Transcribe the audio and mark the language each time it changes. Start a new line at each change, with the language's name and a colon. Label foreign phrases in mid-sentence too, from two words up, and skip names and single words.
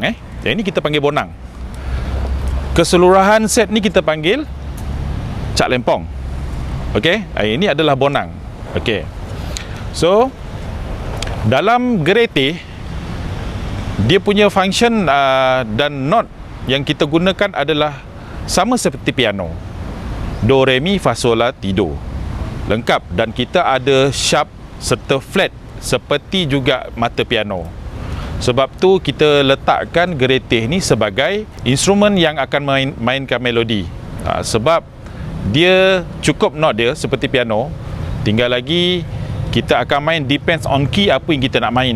Malay: Yang ini kita panggil bonang. Keseluruhan set ni kita panggil Cak Lempong. Okey, ini adalah bonang. Okey. So dalam geretih, dia punya function dan not yang kita gunakan adalah sama seperti piano. Do, re, mi, fa, sol, la, ti, do. Lengkap, dan kita ada sharp serta flat seperti juga mata piano. Sebab tu kita letakkan geretih ni sebagai instrumen yang akan mainkan melodi. Sebab dia cukup not dia seperti piano, tinggal lagi kita akan main
English: depends on key
Malay: apa yang kita nak main.